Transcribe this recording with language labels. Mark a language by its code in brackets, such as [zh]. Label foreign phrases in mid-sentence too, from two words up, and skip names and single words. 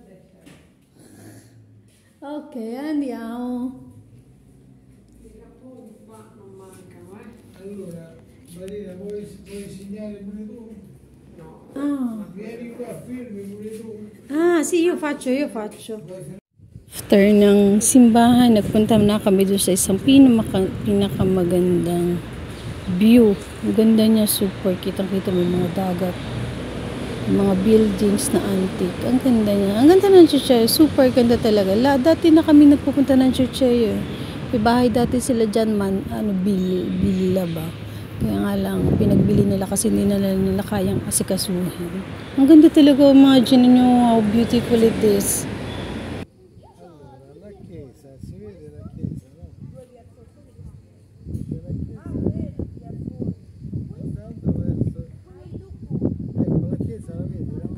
[it] Ok, andiamo. I capponi qua non mancano, Allora, Marina, vuoi insegnare pure tu? No. Ah. Vieni qua, firmi pure tu. Ah, sì, io faccio. [tl] After ng simbahan, nagpunta na kami doon sa isang pinakamagandang view. Ang ganda niya, super. Kitang-kita mo yung mga dagat. Yung mga buildings na antique. Ang ganda niya. Ang ganda ng Chuchay. Super ganda talaga. Dati na kami nagpupunta ng Chuchay. May bahay dati sila dyan Bila ba? Kaya nga lang, pinagbili nila kasi hindi nila kayang asikasuhin. Ang ganda talaga, imagine nyo [en] how beautiful it is. [it] Allora, la chiesa, si vede la chiesa, no? Guardando verso... Ecco, la chiesa la vedi, no?